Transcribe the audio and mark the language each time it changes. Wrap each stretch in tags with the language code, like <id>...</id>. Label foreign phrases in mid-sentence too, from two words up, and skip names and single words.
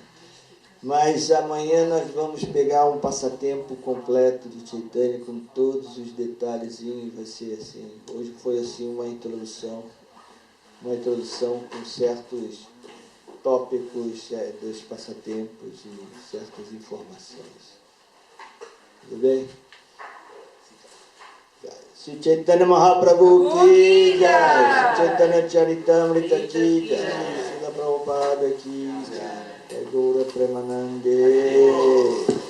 <pt>Mas amanhã nós vamos pegar um passatempo completo de Chaitanya com todos os detalhezinhos, vai ser assim. Hoje foi assim uma introdução com certos tópicos dos passatempos e certas informações. Tudo bem?</pt> <hi>श्री चैतन्य महाप्रभु की जय, श्री चैतन्य चरितामृत की जय, श्रील प्रभुपाद की जय, गौर प्रेमानन्दे.</hi>